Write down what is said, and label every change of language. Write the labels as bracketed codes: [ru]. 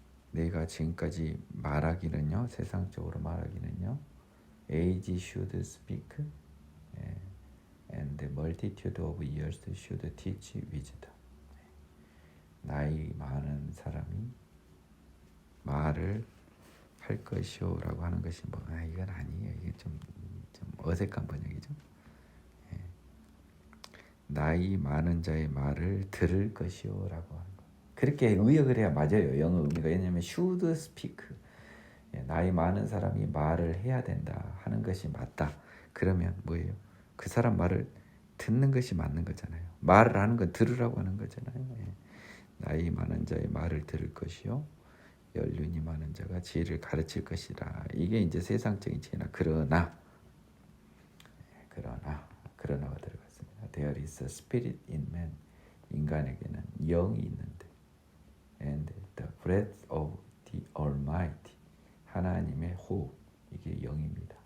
[ko] 내가 지금까지 말하기는요, 세상적으로 말하기는요, [en] age should speak and the multitude of years should teach wisdom. [ko] 나이 많은 사람이 말을 할 것이오라고 하는 것이 뭐 이건 아니에요. 이게 좀 어색한 번역이죠. 나이 많은 자의 말을 들을 것이오라고 하는 거. 그렇게 의역을 해야 맞아요. 영어 의미가. 왜냐하면 [en] should speak, [ko] 나이 많은 사람이 말을 해야 된다 하는 것이 맞다. 그러면 뭐예요? 그 사람 말을 듣는 것이 맞는 거잖아요. 말을 하는 건 들으라고 하는 거잖아요. 나이 많은 자의 말을 들을 것이요 연륜이 많은 자가 지혜를 가르칠 것이라. 이게 이제 세상적인 지혜나 그러나가 들어갔습니다. [en] There is a spirit in man. [ko] 인간에게는 영이 있는데 [en] and the breath of the Almighty. [ko] 하나님의 호흡, 이게 영입니다.